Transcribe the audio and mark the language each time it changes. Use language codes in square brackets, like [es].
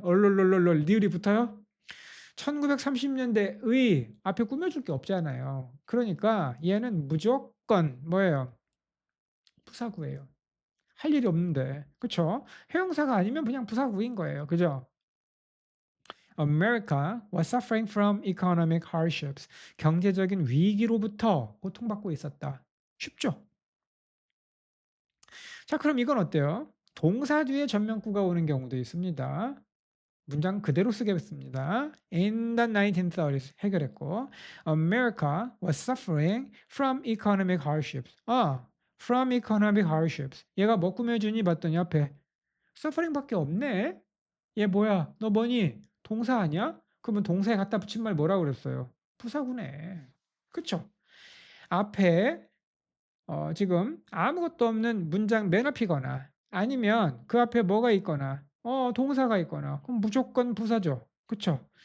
[ko] 얼롤롤롤롤 리을이 붙어요? 1930년대의 앞에 꾸며줄 게 없잖아요. 그러니까 얘는 무조건 뭐예요? 부사구예요. 할 일이 없는데. 그쵸? 형용사가 아니면 그냥 부사구인 거예요. 그죠? [en] America was suffering from economic hardships. [ko] 경제적인 위기로부터 고통받고 있었다. 쉽죠? 자, 그럼 이건 어때요? 동사 뒤에 전명구가 오는 경우도 있습니다. 문장 그대로 쓰겠습니다. [en] In the 1930s [ko] 해결했고 [en] America was suffering from economic hardships. from economic hardships. [ko] 얘가 뭐 꾸며주니 봤더니 앞에 suffering밖에 없네. 얘 뭐야? 너 뭐니? 동사 아니야? 그러면 동사에 갖다 붙인 말 뭐라고 그랬어요? 부사구네. 그쵸? 앞에 지금 아무것도 없는 문장 맨 앞이거나 아니면 그 앞에 뭐가 있거나 동사가 있거나 그럼 무조건 부사죠. 그쵸?